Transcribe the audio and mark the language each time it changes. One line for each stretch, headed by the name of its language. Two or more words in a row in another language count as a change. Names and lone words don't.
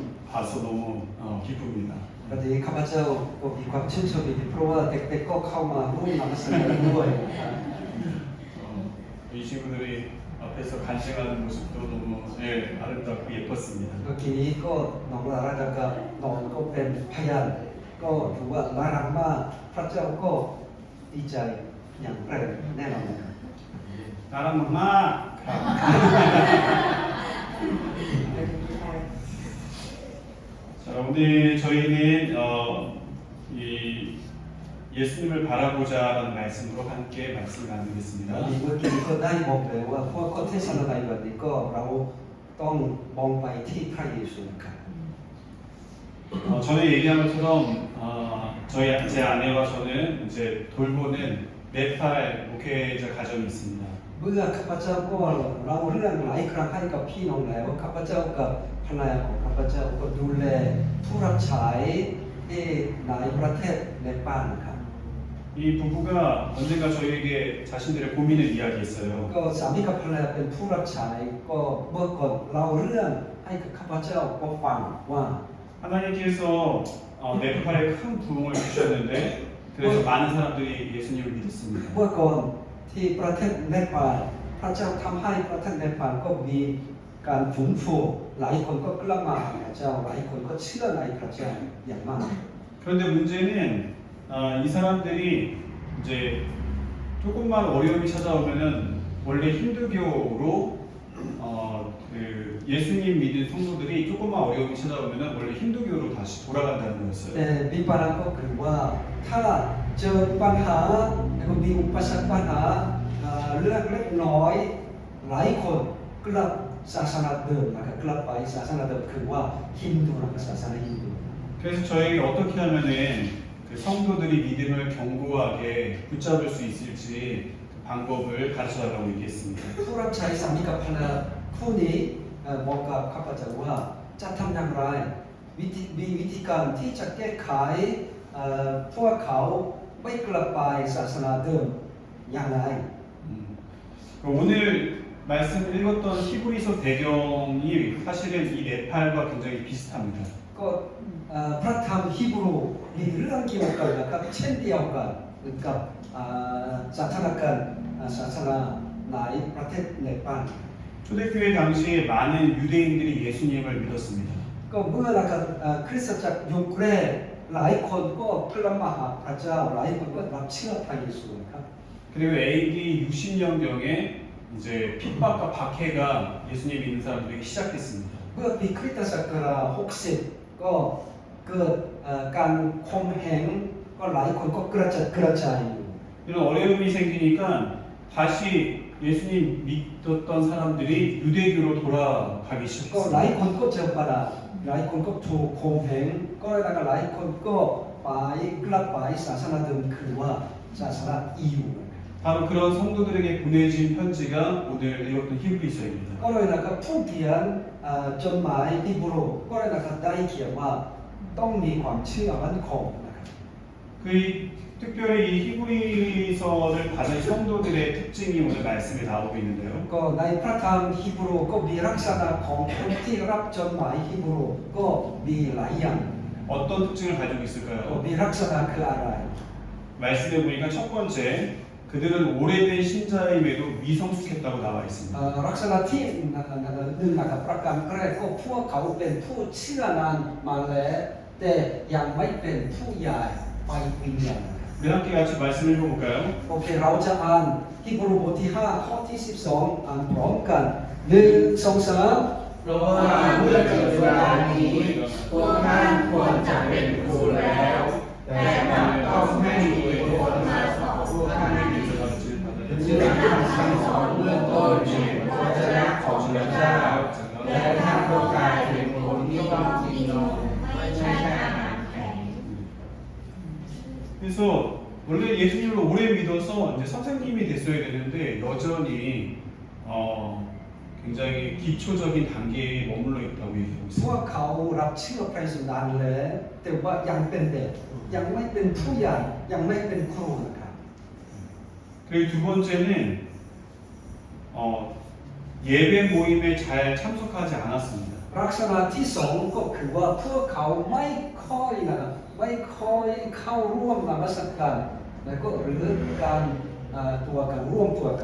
Korean: 봐서 너무 기쁩니다.
Thai: วันนี้ข้าพเจ้าก็มีความชื่นชมอีกเพราะว่าเด็กๆก็เข้ามาร่วมนำเสนอด้วย
Korean: 이 친구들이 앞에서 간증하는 모습도 너무 아름답고 예뻤습니다.
Thai: เมื่อกี้นี้ก็น้องลาราดากับน้องก็เป็นพยานก็ถือว่าน่ารักมากพระเจ้าก็ดีใจอย่างแรงแน่นอนนะครับ
Korean: 나랑 엄마. 자, 오늘 저희는 이 예수님을 바라보자라는 말씀으로 함께 말씀을 나누겠습니다.
Thai: วันนี้เมื่อกี้ก็ได้บอกเลยว่าพวกก็เทศนาในวันนี้ก็เราต้องมองไปที่พระเยซูนะครับ
Korean: 전에 얘기한 것처럼 제 아내와 저는 이제 돌보는 네팔 목회자 가정이 있습니다.
Thai: เมื่อข้าพเจ้าก็เล่าเรื่องหลายครั้งให้กับพี่น้องแล้วข้าพเจ้ากับภรรยาของข้าพเจ้าก็ดูแลผู้รับใช้ที่ในประเทศเนปาลนะครับ
Korean: 이 부부가 언젠가 저희에게 자신들의 고민을 이야기했어요.
Thai: ก็สามีกับภรรยาเป็นผู้รับใช้ก็เมื่อก่อนเล่าเรื่องให้กับข้าพเจ้าก็ฟังว่า
Korean: 하나님께서 네팔에 큰 부흥을 주셨는데 그래서 많은 사람들이 예수님을 믿었습니다.
Thai: เมื่อก่อนที่ประเทศเนปาลพระเจ้าทำให้ประเทศเนปาลก็มีการฟื้นฟูหลายคนก็กลับมาหาพระเจ้าหลายคนก็เชื่อในพระเจ้าอย่างมาก
Korean: 그런데 문제는 이 사람들이 이제 조금만 어려움이 찾아오면은 원래 힌두교로 그 예수님 믿는 성도들이 조금만 어려움이 찾아오면은 원래 힌두교로 다시 돌아간다는 거였어요.
Thai: แต่มีปัญหาก็คือว่าถ้าเจอปัญหาแล้วก็มีอุปสรรคปัญหาเรื่องเล็กน้อยหลายคนกลับศาสนาเดิมนะครับกลับไปศาสนาเดิมคือว่าฮินดูนะครับศาสนาฮินดู
Korean: 그래서 저에게 어떻게 하면은 그 성도들이 믿음을 견고하게 붙잡을 수 있을지 그 방법을 가르쳐달라고 얘기했습니다.
Thai: ผู้รับใช้สามีกับภรรยาคู่นี้บอกกับข้าพเจ้าว่าจะทำอย่างไรมีวิธีการที่จะแก้ไขพวกเขาไม่กลับไปศาสนาเดิมอย่างไร
Korean: 오늘 말씀 읽었던 히브리서 배경이 사실은 이 네팔과 굉장히 비슷합니다.
Thai: ก็พระธรรมฮีบรูมีเรื่องเกี่ยวกันนะครับเช่นเดียวกันกับสถานการณ์ศาสนาในประเทศเนปาล
Korean: 초대교회 당시에 많은 유대인들이 예수님을 믿었습니다.
Thai: ก็เมื่อนะครับคริสตจักรยุคแรกหลายคนก็กลับมาหาพระเจ้าหลายคนก็รับเชื่อพระเยซูนะครับ
Korean: 그리고 AD 60년경에 이제 핍박과 박해가 예수님 믿는 사람들에게 시작됐습니다.
Thai: เมื่อปีคริสตศักราช60ก็เกิดการข่มเหงก็หลายคนก็กระจายอยู่
Korean: 이런 어려움이 생기니까 다시 예수님 믿었던 사람들이 유대교로 돌아가기
Thai: ก็หลาย
Korean: 시작했습니다.
Thai: คนก็เจอปัญหาหลายคนก็ถูกข่มเหงก็แล้วก็หลายคนก็ไปกลับไปศาสนาเดิมคือว่าศาสนาอิว
Korean: 바로 그런 성도들에게 보내진 편지가 오늘 읽었던 히브리서입니다.
Thai: ก็เลยนะครับผู้เขียนจดหมายฮีบรูก็เลยนะครับได้เขียนว่าต้องมีความเชื่อมั่นคงนะครับ
Korean: 특별히 이 히브리서를 받은 성도들의 특징이 오늘 말씀에 나오고 있는데요.
Thai: ก็ในพระธรรมฮีบรูก็มีลักษณะของคนที่รับจดหมายฮีบรูก็มีหลายอย่าง
Korean: 어떤 특징을 가지고
Thai: ก็
Korean: 있을까요?
Thai: มีลักษณะคืออะไร
Korean: 말씀해 보니까 첫 번째, 그들은 오래된 신자임에도 미성숙했다고 나와 있습니다.
Thai: ลักษณะที่หนึ่งนะครับประการแรกก็พวกเขาเป็นผู้เชื่อนานมาแล้วแต่ยังไม่เป็นผู้ใหญ่ไปวิญญาณ
Korean: 우리 함께 같이 말씀을 읽어볼까요?
Thai: โอเคเราจะอ่านฮีบรูบทที่5ข้อที่12อ่านพร้อมกัน1 2 3 เพราะว่าเมื่อถึงเวลานี้พวกท่านควรจะเป็นครูแล้ว แต่กลับต้องให้มีคนมาสอนพวกท่านซึ่งท่านสั่งสอนเบื้องต้นแห่งพระวจนะของพระเจ้าและท่านก็กลายเป็นคนที่ต้องกินนมไม่ใช่แค่อาหารแข็ง
Korean: 그래서 원래 예수님을 오래 믿어서 이제 선생님이 됐어야 되는데 여전히 굉장히 기초적인 단계에 머물러 있다고 얘기하고
Thai: พว
Korean: 있습니다.
Thai: กเขารับเชื่อพระเยซูนานแล้วแต่ว่ายังเป็นเด็กยังไม่เป็นผู้ใหญ่ยังไม่เป็นครูนะครับ
Korean: 그리고 두 번째는 예배 모임에 잘 참석하지 않았습니다.
Thai: ลักษณะที่สองก็คือว่าพวกเขาไม่ค่อยเข้าร่วมนมัสการแล้วก็หรือการตัวกันร่วมตัวกัน